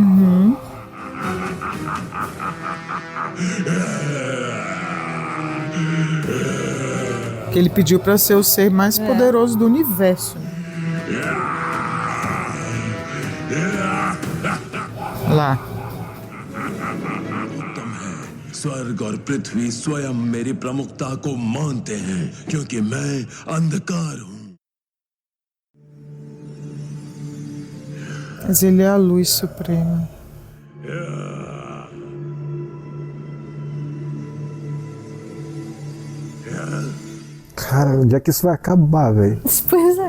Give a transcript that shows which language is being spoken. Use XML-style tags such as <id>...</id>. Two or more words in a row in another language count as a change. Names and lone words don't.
<pt>Que ele pediu pra ser o ser mais poderoso do universo. Lá.</pt> <hi>स्वर्ग और पृथ्वी स्वयं मेरी प्रमुखता को मानते हैं क्योंकि मैं अंधकार हूँ।</hi> <pt>Mas ele é a luz suprema. Cara, onde é que isso vai acabar, velho? Pois é.</pt>